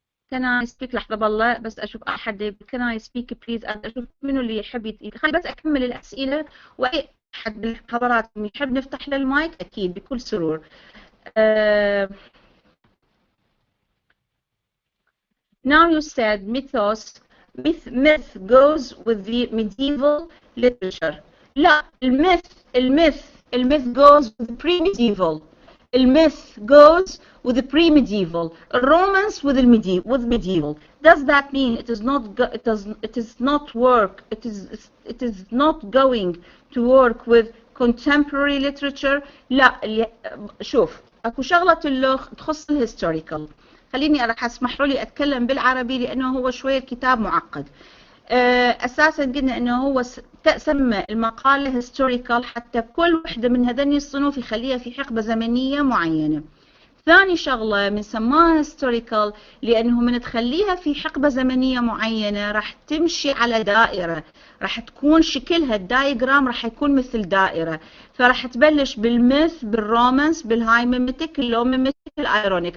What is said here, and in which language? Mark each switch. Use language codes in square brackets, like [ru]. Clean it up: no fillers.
[en] Can I speak؟ [ar] لحظة بالله بس أشوف أحد. [en] Can I speak please؟ [ar] أشوف منو اللي يحب خلي بس أكمل الأسئلة، وأي أحد من حضراتكم يحب نفتح له المايك أكيد بكل سرور. [en] Now you said myth goes with the medieval literature. [ar] لا، الميث [en] goes with the pre-medieval. الميث goes with the pre-medieval. Romance with medieval. Does that mean it is not going to work with contemporary literature؟ [ar] لا، شوف اكو شغلة تخص الهيستوريكال. خليني راح اسمحوا لي اتكلم بالعربي لانه هو شويه الكتاب معقد. اساسا قلنا انه هو سمى المقاله هيستوريكال حتى كل وحده من هذني الصنوف يخليها في حقبه زمنيه معينه. ثاني شغله من سماها هيستوريكال لانه من تخليها في حقبه زمنيه معينه راح تمشي على دائره، راح تكون شكلها الدايجرام راح يكون مثل دائره، فراح تبلش بالميث، بالرومانس، بالهاي ميمتيك، اللو ميمتيك، الايرونيك.